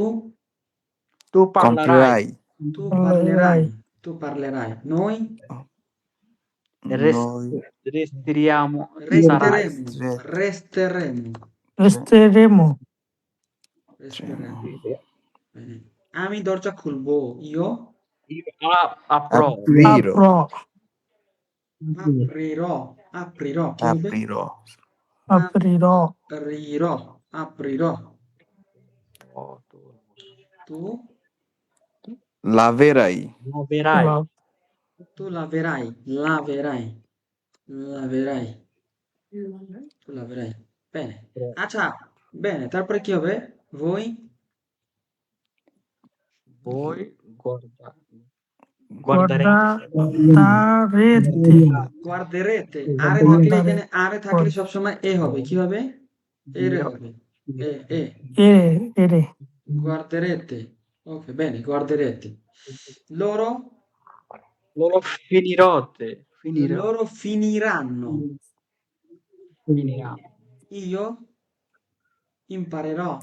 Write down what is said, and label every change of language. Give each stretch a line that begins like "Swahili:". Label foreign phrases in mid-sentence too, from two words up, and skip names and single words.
Italian: parlerai noi resteremo resteremo Bene.
Bangla: আমি দরজা খুলবো,
Italian: io aprirò aprirò,
Bangla: কি হবে?
Italian: aprirò. Tu laverai. tu laverai. Tu laverai. Bene.
Bangla: আচ্ছা, bene, তারপরে কি হবে?
Italian: Voi guarderete.
Bangla: আরে থাকলে এখানে আরে থাকলে সবসময় এ হবে, কি হবে? এরে হবে।
Italian: ere Guarderete. Ok, bene, guarderete. Loro finiranno. Io imparerò.